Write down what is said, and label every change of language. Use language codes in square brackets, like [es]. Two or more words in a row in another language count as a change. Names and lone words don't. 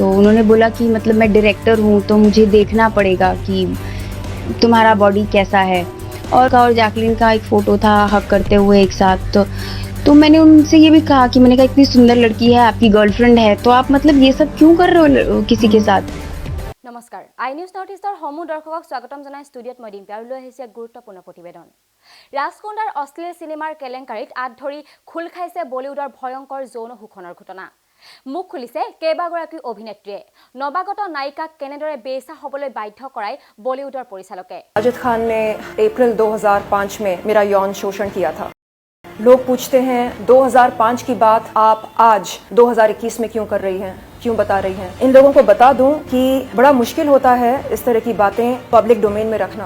[hi] तो उन्होंने बोला कि मतलब मैं डायरेक्टर हूँ तो मुझे देखना पड़ेगा कि तुम्हारा बॉडी कैसा है। और जैकलिन का एक फ़ोटो था हक करते हुए एक साथ। तो मैंने उनसे ये भी कहा कि मैंने कहा इतनी सुंदर लड़की है, आपकी गर्लफ्रेंड है, तो आप मतलब ये सब क्यों कर रहे हो किसी के साथ। [as] নমস্কাৰ আই নিউজ নৰ্থ ইষ্টৰ সমূহ দৰ্শকক স্বাগতম জনাই ষ্টুডিঅ'ত মই ডিম্পী আৰু লৈ আহিছে এক গুৰুত্বপূৰ্ণ প্ৰতিবেদন। ৰাজকুণ্ডাৰ অশ্লীল চিনেমাৰ কেলেংকাৰীত আঁত ধৰি খোল খাইছে বলিউডৰ ভয়ংকৰ যৌন শোষণৰ ঘটনা। মুখ খুলিছে কেইবাগৰাকী অভিনেত্ৰীয়ে। নৱাগত নায়িকাক কেনেদৰে বেইছা হ'বলৈ বাধ্য কৰাই বলিউডৰ পৰিচালকে। [hi] साजिद खान ने अप्रैल 2005 में मेरा यौन शोषण किया था। लोग पूछते हैं 2005 की बात आप आज 2021 में क्यों कर रही हैं, क्यों बता रही हैं। इन लोगों को बता दूं कि बड़ा मुश्किल होता है इस तरह की बातें [en] public domain [hi] में रखना।